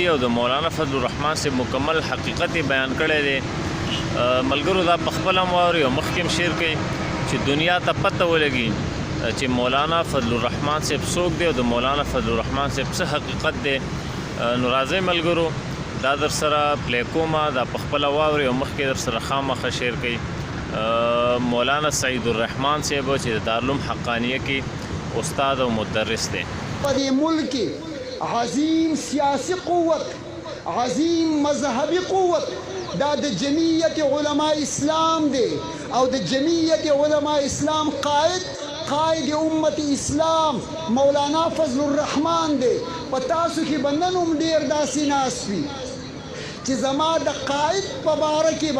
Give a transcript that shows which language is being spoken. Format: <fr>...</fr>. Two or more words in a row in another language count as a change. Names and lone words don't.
<ps>او د مولانا فضل الرحمن سے مکمل حقیقت بیان کړی دی ملګرو دا په خپل هم واوري او مخکې هم شیر کوي چې دنیا ته پته ولګي چې مولانا فضل الرحمن صاحب څوک دی او د مولانا فضل الرحمن صاحب څه حقیقت دی نو راځئ ملګرو دا در سره پلی کومه دا په خپله واوري او مخکې در سره خامخا شیر کوي مولانا سعید الرحمن صاحب چې د دارالعلوم حقانیه کې استاد او مدرس دی په دې ملک عظیم سیاسی قوت عظیم مذهبی قوت دا د جمعیت علماء اسلام دی او د جمعیت علماء اسلام قائد امت اسلام مولانا فضل الرحمن دی په تاسو کې بندن هم ډیر داسې ناست وي چې زما د قائد په باره کې</ps>